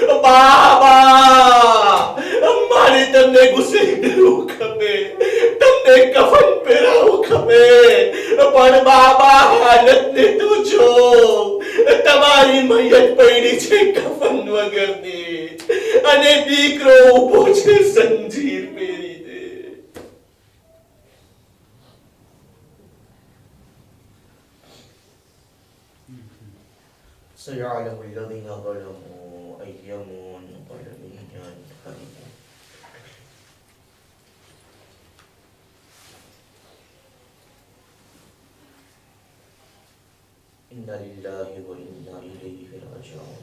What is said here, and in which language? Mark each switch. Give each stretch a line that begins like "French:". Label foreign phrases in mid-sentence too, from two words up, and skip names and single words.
Gujarati: બાબા, મારે તમને ગુસ્સે કરવું ખપે, તમને કફન પહેરાવું ખપે, પણ બાબા હાલતને તો જો. તમારી મૈયત પડી છે કફન વગરની, અને દીકરો ઊભો છે સંજીર પહેરીને.
Arabic: سيعلم الذين ظلموا أي منقلب ينقلبون. إنا لله وإنا إليه راجعون.